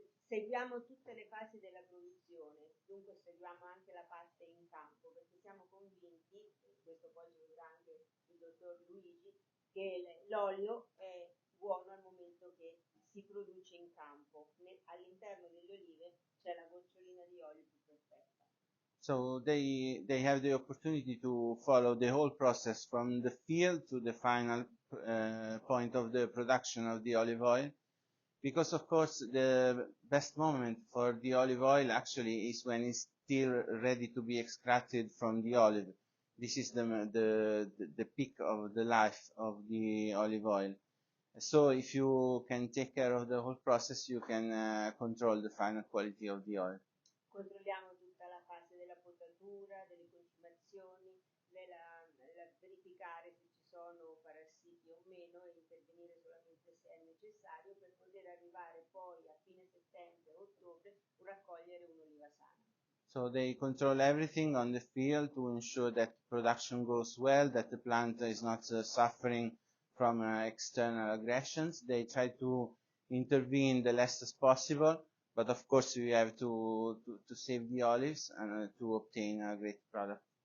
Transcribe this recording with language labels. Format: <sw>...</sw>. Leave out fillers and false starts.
<it>Seguiamo tutte le fasi della produzione, dunque seguiamo anche la parte in campo, perché siamo convinti, questo poi ci vedrà anche il dottor Luigi, che l'olio è buono al momento che si produce in campo. All'interno delle olive c'è la gocciolina di olio più perfetta.</it> <en>So they have the opportunity to follow the whole process from the field to the final point of the production of the olive oil. Because of course the best moment for the olive oil actually is when it's still ready to be extracted from the olive. This is the peak of the life of the olive oil. So if you can take care of the whole process, you can control the final quality of the oil.</en> <it>Controlliamo tutta la fase della potatura, delle consumazioni, verificare se ci sono parassiti o meno e intervenire solamente necessario per poter arrivare poi a fine settembre o ottobre a raccogliere un'oliva sana.</it> <en>So they control everything on the field to ensure that production goes well, that the plant is not suffering from external aggressions. They try to intervene the less as possible, but of course we have to save the olives and to obtain a great product.</en>